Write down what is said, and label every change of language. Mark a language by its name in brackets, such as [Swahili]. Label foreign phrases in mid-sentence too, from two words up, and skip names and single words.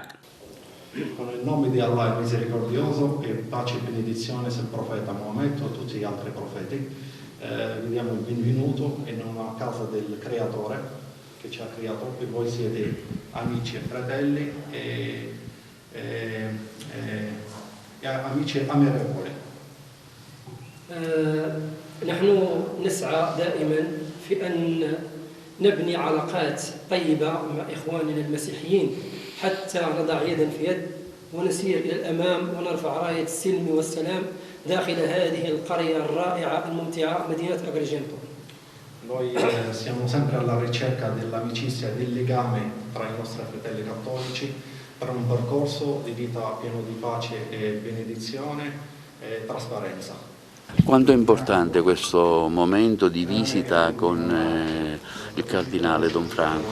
[Italian] Con il nome di Allah il misericordioso, e pace e benedizione sul profeta Maometto e a tutti gli altri profeti, vi diamo il benvenuto in una casa del creatore che ci ha creato, e voi siete amici e fratelli e amici ammirevoli. [Arabic] نحن نسعى دائما في أن نبني علاقات طيبة مع إخواننا المسيحيين حتى نضع يدا في يد ونسير إلى الأمام ونرفع راية السلم والسلام داخل هذه القرية الرائعة الممتعة مدينة أجريجنتو. [Italian] Noi siamo sempre alla ricerca dell'amicizia e del legame tra i nostri fratelli cattolici per un percorso di vita pieno di pace e benedizione e trasparenza. Quanto è importante questo momento di visita con il cardinale Don Franco?